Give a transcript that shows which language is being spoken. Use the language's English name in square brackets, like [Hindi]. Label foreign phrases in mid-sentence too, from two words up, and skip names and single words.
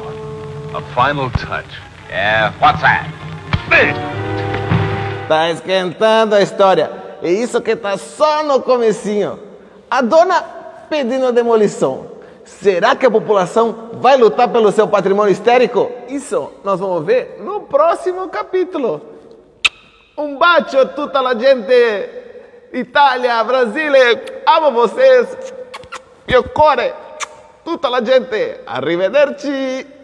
[English] A final touch. Yeah, what's that? [Portuguese] Tá esquentando a história. É isso que tá só no comecinho. A dona pedindo demolição. Será que a população vai lutar pelo seu patrimônio histórico? Isso nós vamos ver no próximo capítulo. [Italian] Um bacio a tutta la gente. [Portuguese] Itália, Brasile, amo vocês. [Italian] Mio cuore. tutta la gente, arrivederci.